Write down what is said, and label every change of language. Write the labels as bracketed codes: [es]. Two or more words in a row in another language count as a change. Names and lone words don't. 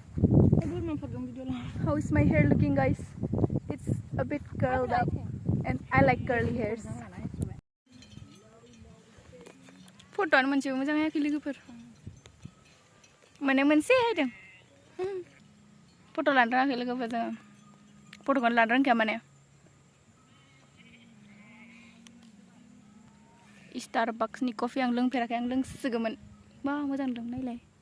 [en] how is my hair looking guys it's a bit curled up and I like curly hairs [brx] फट'आनो मोनसेबो मोजां हायाखै लोगोफोर माने मोनसे हायदों फट' लानो रोङाखै लोगोफोर जोङो फट'खौनो लानो रोंखाया माने स्टारबाक्सनि कफि आं लोंफेराखै आं लोंसोगौमोन बा मोजां दं नायलाय